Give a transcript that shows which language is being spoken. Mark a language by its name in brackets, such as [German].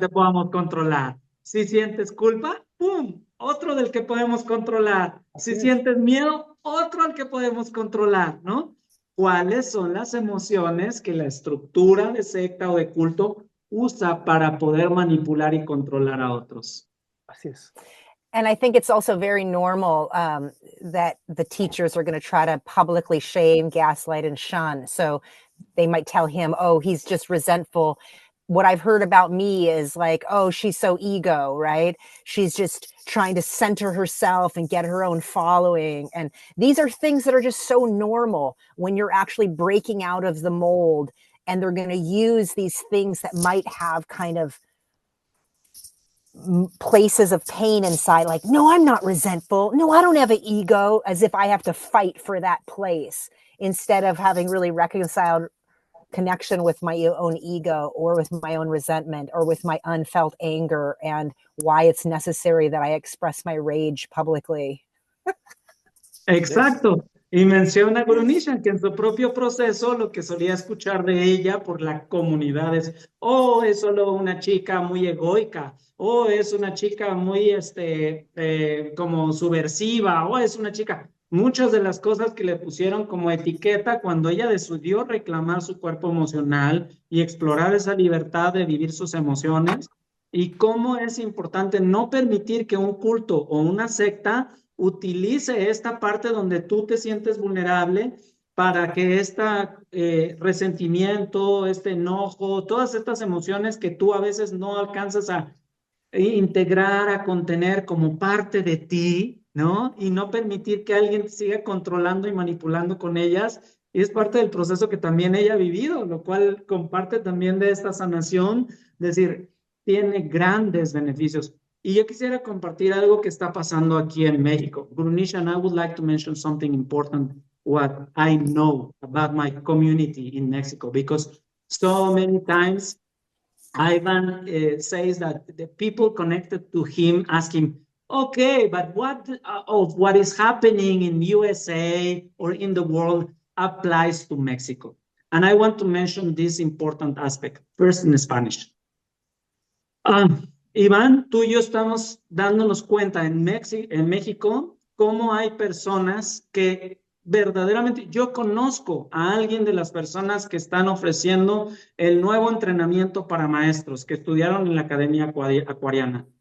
[Spanish] te podamos controlar. Si sientes culpa, ¡pum! Otro del que podemos controlar. así Si es. sientes miedo, otro al que podemos controlar, ¿no? ¿Cuáles son las emociones que la estructura de secta o de culto usa para poder manipular y controlar a otros? Así es. [English] And I think it's also very normal that the teachers are going to try to publicly shame, gaslight, and shun. So they might tell him, oh, he's just resentful. What I've heard about me is like, oh, she's so ego, right? She's just trying to center herself and get her own following. And these are things that are just so normal when you're actually breaking out of the mold. And they're going to use these things that might have kind of places of pain inside, like, no, I'm not resentful, no, I don't have an ego, as if I have to fight for that place, instead of having really reconciled connection with my own ego or with my own resentment or with my unfelt anger, and why it's necessary that I express my rage publicly. Exacto. [Spanish] Y menciona Grunishan que en su propio proceso lo que solía escuchar de ella por la comunidad es, oh, es solo una chica muy egoica, oh, es una chica muy, como subversiva, oh, es una chica. Muchas de las cosas que le pusieron como etiqueta cuando ella decidió reclamar su cuerpo emocional y explorar esa libertad de vivir sus emociones, y cómo es importante no permitir que un culto o una secta utilice esta parte donde tú te sientes vulnerable para que resentimiento, este enojo, todas estas emociones que tú a veces no alcanzas a integrar, a contener como parte de ti, ¿no? Y no permitir que alguien te siga controlando y manipulando con ellas. Y es parte del proceso que también ella ha vivido, lo cual comparte también de esta sanación, es decir, tiene grandes beneficios. Y yo quisiera compartir algo que está pasando aquí en México. [English] Grunishan, I would like to mention something important, what I know about my community in Mexico, because so many times Ivan says that the people connected to him ask him, okay, but what of what is happening in USA or in the world applies to Mexico? And I want to mention this important aspect, first in Spanish. [Spanish] Iván, tú y yo estamos dándonos cuenta en México cómo hay personas que verdaderamente, yo conozco a alguien de las personas que están ofreciendo el nuevo entrenamiento para maestros que estudiaron en la Academia Acuariana.